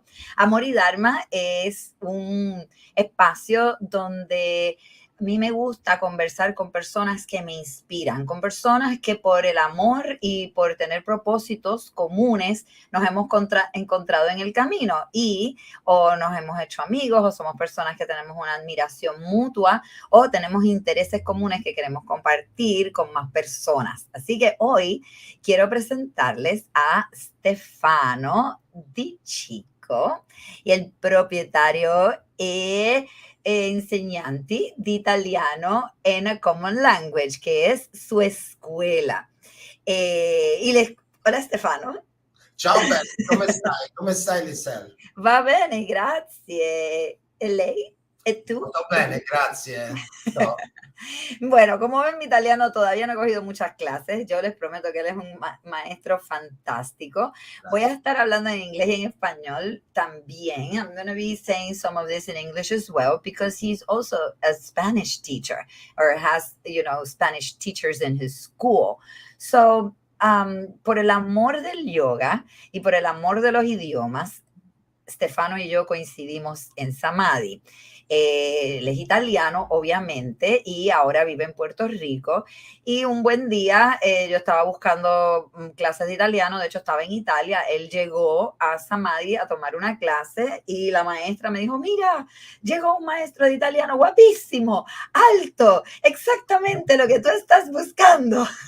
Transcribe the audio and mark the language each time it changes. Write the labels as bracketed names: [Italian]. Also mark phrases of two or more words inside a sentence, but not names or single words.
[Spanish] Amor y Dharma es un espacio donde a mí me gusta conversar con personas que me inspiran, con personas que por el amor y por tener propósitos comunes nos hemos encontrado en el camino y o nos hemos hecho amigos o somos personas que tenemos una admiración mutua o tenemos intereses comunes que queremos compartir con más personas. Así que hoy quiero presentarles a Stefano Di Cicco y el propietario [Italian] insegnanti di italiano [Spanish] en a common language, que es su escuela. Hola Stefano. [Italian] Ciao bello, come stai? Come stai Lisel? Va bene, grazie. ¿E lei? ¿E tú? Tutto bene, grazie. [Spanish] No. Bueno, como ven, mi italiano todavía no he cogido muchas clases. Yo les prometo que él es un maestro fantástico. Voy a [Italian] Grazie. [Spanish] estar hablando en inglés y en español también. [English] I'm going to be saying some of this in English as well because he's also a Spanish teacher or has, Spanish teachers in his school. So, [Spanish] por el amor del yoga y por el amor de los idiomas, Stefano y yo coincidimos en Samadhi. Él es italiano, obviamente, y ahora vive en Puerto Rico. Y un buen día yo estaba buscando clases de italiano, de hecho estaba en Italia, él llegó a Samadhi a tomar una clase y la maestra me dijo, mira, llegó un maestro de italiano guapísimo, alto, exactamente lo que tú estás buscando.